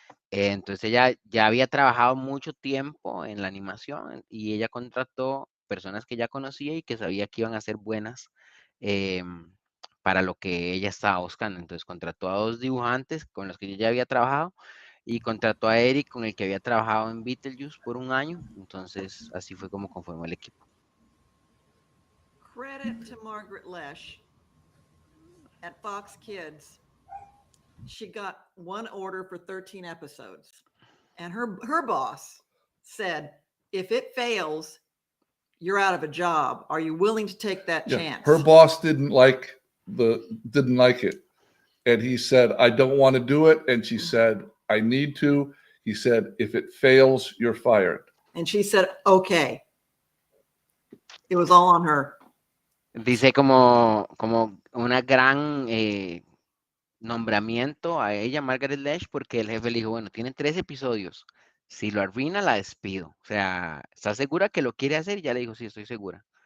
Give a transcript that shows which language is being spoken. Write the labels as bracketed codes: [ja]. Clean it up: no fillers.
[es] Entonces ella ya había trabajado mucho tiempo en la animación y ella contrató personas que ya conocía y que sabía que iban a ser buenas, para lo que ella estaba buscando. Entonces contrató a 2 dibujantes con los que yo ya había trabajado y contrató a Eric, con el que había trabajado en Beetlejuice por un año. Entonces así fue como conformó el equipo. [en] Credit to Margaret Lesh at Fox Kids. She got one order for 13 episodes. And her boss said, if it fails, you're out of a job. Are you willing to take that chance? Her boss didn't like it. And he said, I don't want to do it. And she said, I need to. He said, if it fails, you're fired. And she said, okay. It was all on her. [es] Dice como una gran nombramiento a ella, Margaret Lesh, porque el jefe le dijo, bueno, tienen 3 episodios. Si lo arruina, la despido. O sea, ¿está segura que lo quiere hacer? Y ya le dijo, sí, estoy segura.